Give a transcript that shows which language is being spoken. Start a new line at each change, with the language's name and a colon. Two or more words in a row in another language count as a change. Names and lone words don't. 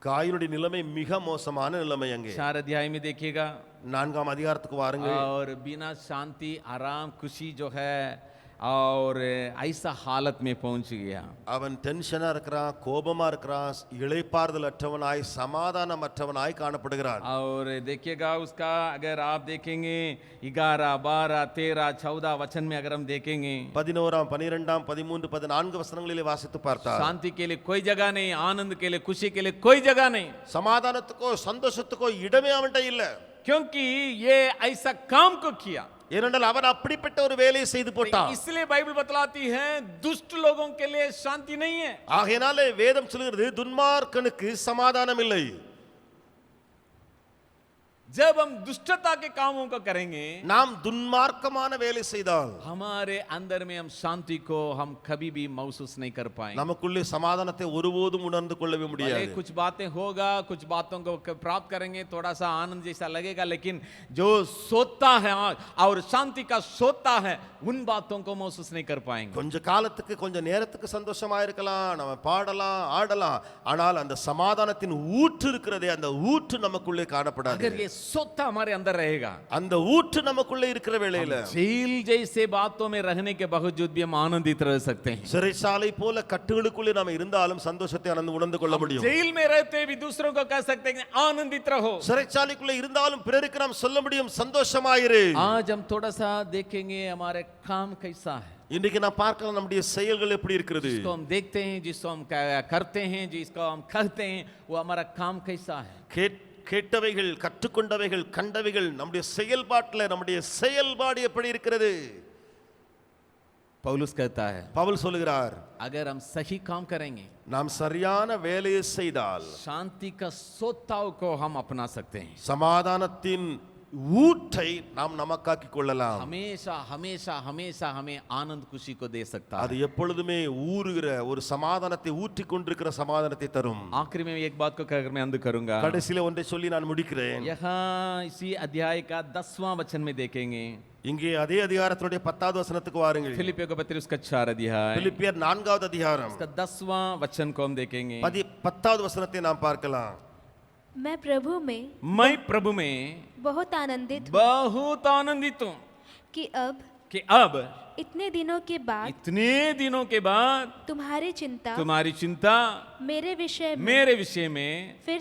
Tamil: காயினுடைய நிலைமை மிக மோசமான நிலைமை அங்கே.
Hindi: 4 अध्याय में देखिएगा,
Tamil: 4ஆம் அதிகாரத்துக்கு வாருங்கள்.
Hindi: और बिना शांति आराम खुशी जो है और ऐसा हालत में पहुंच गया.
Tamil: அவன் டென்ஷனா இருக்கிறான், கோபமா இருக்கிறான், இளைப்பாறுதல் அற்றவனாய் சமாதானம் அற்றவனாய் காணப்படுகிறான்.
Hindi: और देखिएगा उसका, अगर आप देखेंगे 11, 12, 13, 14 वचन में अगर हम देखेंगे,
Tamil: 11, 12, 13, 14 வசனங்களிலே வாசித்து பார்த்தால்
Hindi: शांति के लिए कोई जगह नहीं, आनंद के लिए खुशी के लिए कोई जगह नहीं,
Tamil: சமாதானத்துக்கோ சந்தோஷத்துக்கோ இடமே அவன்கிட்ட இல்ல.
Hindi: क्योंकि ये ऐसा काम को किया.
Tamil: ஏனென்றால் அவன் அப்படிப்பட்ட ஒரு வேலையை செய்து போட்டான்.
Hindi: इसलिए बाइबल बतलाती है दुष्ट लोगों के लिए शांति नहीं है.
Tamil: ஆகையினாலே வேதம் சொல்கிறது துன்மார்க்கனுக்கு சமாதானம் இல்லை.
Hindi: जब हम दुष्टता के कामों को करेंगे,
Tamil: நாம் துன்மார்க்கமான வேலை செய்தால்
Hindi: हमारे अंदर में हम शांति को हम कभी भी महसूस नहीं कर पाएंगे.
Tamil: நமக்குள்ளே சமாதானத்தை ஒருபோதும் உணர்ந்து கொள்ளவே
Hindi: भले
Tamil: முடியாது.
Hindi: कुछ बातें होगा, कुछ बातों को प्राप्त करेंगे, थोड़ा सा आनंद जैसा लगेगा, लेकिन जो सोता है और शांति का सोता है, उन बातों को महसूस नहीं कर पाएंगे.
Tamil: கொஞ்ச காலத்துக்கு கொஞ்ச நேரத்துக்கு சந்தோஷமா இருக்கலாம், நம்ம பாடலாம் ஆடலாம், ஆனால் அந்த சமாதானத்தின் ஊற்று இருக்கிறதே, அந்த ஊற்று நமக்குள்ளே காணப்படாது.
Hindi: अगर ये सोता हमारे अंदर रहेगा,
Tamil: அந்த ஊற்று நமக்குள்ளே இருக்கிற வேளையில
Hindi: जेल जैसे बातों में रहने के बावजूद भी हम आनंदित रह सकते हैं.
Tamil: சிறைச்சாலை போல கட்டுகளுக்குள்ளே நாம் இருந்தாலும் சந்தோஷத்தை உணர்ந்து கொள்ள முடியும்.
Hindi: जेल में रहते भी दूसरों को कह सकते हैं आनंदित रहो.
Tamil: சிறைச்சாலைக்குள்ளே இருந்தாலும் பிறருக்கு நாம் சொல்ல முடியும் சந்தோஷமாயிரு.
Hindi: आज हम थोड़ा सा देखेंगे हमारे काम कैसा है.
Tamil: இன்னைக்கு நான் பார்க்கலாம் நம்முடைய செயல்கள் எப்படி இருக்கிறது.
Hindi: जिसको हम देखते हैं, जिसको हम करते हैं, जिसको हम कहते हैं, वो हमारा काम कैसा है.
Tamil: கேட்டவைகள், கற்றுக்கொண்டவைகள், கண்டவைகள், நம்முடைய செயல்பாட்டில் நம்முடைய செயல்பாடு எப்படி இருக்கிறது.
Hindi: पौलुस कहता है,
Tamil: பவுல் சொல்லுகிறார்,
Hindi: अगर हम सही काम करेंगे,
Tamil: நாம் சரியான வேலையை செய்தால்
Hindi: शांति का सोताव को हम अपना सकते हैं.
Tamil: சமாதானத்தின் ஊற்றை நாம் நமக்காக்கி கொள்ளலாம்.
Hindi: हमेशा हमेशा हमेशा हमें आनंद खुशी को दे सकता
Tamil: அது
Hindi: है.
Tamil: எப்பொழுதுமே ஊறுகிற ஒரு சமாதானத்தை ஊற்றி கொண்டிருக்கிற சமாதானத்தை தரும்.
Hindi: आखिरी में एक बात को कहकर मैं अंत करूंगा.
Tamil: கடைசியில ஒன்றை சொல்லி நான் முடிக்கிறேன்.
Hindi: यहाँ इसी अध्याय का 10वां वचन में देखेंगे,
Tamil: இங்கே அதே அதிகாரத்தினுடைய 10வது வசனத்துக்கு வாருங்கள்.
Hindi: फिलिपियों का पत्र उसका 4 अध्याय,
Tamil: பிலிப்பியர் 4வது அதிகாரம்
Hindi: उसका 10वां वचन को हम देखेंगे.
Tamil: 10வது वचनத்தை நாம் பார்க்கலாம்.
Hindi: मैं प्रभु में मैं प्रभु में बहुत आनंदित हूँ बहुत आनंदित हूँ कि अब इतने दिनों के बाद इतने दिनों के बाद तुम्हारी चिंता तुम्हारी चिंता मेरे विषय में फिर